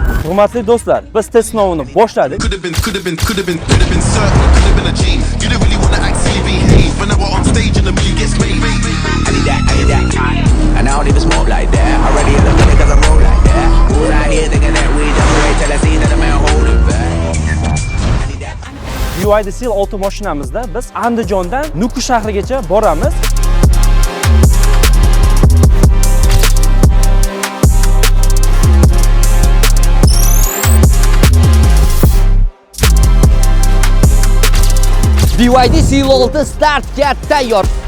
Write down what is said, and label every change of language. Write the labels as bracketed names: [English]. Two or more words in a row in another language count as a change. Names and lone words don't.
[Uzbek] Hurmatli do'stlar, biz test sinovini boshladik. [English] And I don't even smoke like that. Already in the feeling cause I roll like that. Who's out here thinking that we just wait till I see that the man holding back. [Uzbek] BYD Seal 6 mashinamizda biz Andijondan Nukus shahrigacha boramiz. BYD Seal 6 startga tayyor.